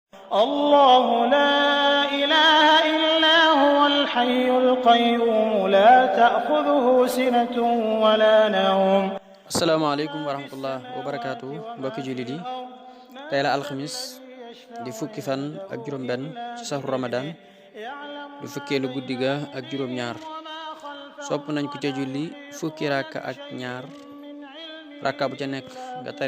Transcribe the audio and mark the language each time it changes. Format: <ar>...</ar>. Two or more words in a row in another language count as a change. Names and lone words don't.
<ar>الله لا إله إلا هو الحي القيوم لا تأخذه سنة ولا نوم. السلام عليكم ورحمة الله وبركاته</ar> <wo>mbokki jullit yi tey la alxamis di fukki fan ak juróom-benn ci saxru ramadan di fukkeelu guddi ga ak juróom-ñaar sopp nañ ko ca julli fukki rakka ak ñaar rakka bu ca nekk nga tari</wo>